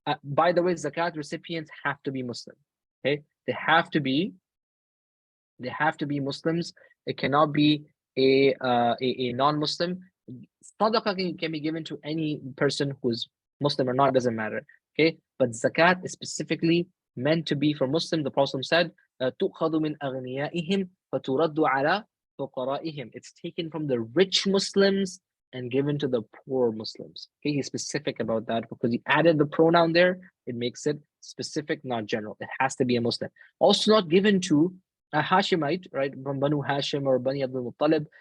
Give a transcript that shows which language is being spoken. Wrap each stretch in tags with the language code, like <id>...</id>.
<en>By the way, zakat recipients have to be Muslim. Okay, they have to be Muslims. It cannot be a non-Muslim. Sadaqah can be given to any person who's Muslim or not, doesn't matter. Okay, but zakat is specifically meant to be for Muslim. The Prophet said,</en> <ar>تُؤْخَذُ مِنْ أَغْنِيَائِهِمْ فَتُرَدُّ عَلَى فُقَرَائِهِم.</ar> <en>It's taken from the rich Muslims and given to the poor Muslims. Okay, he's specific about that because he added the pronoun there. It makes it specific, not general. It has to be a Muslim. Also not given to a Hashemite, right, from Banu Hashim or Bani Abdul Muttalib.</en>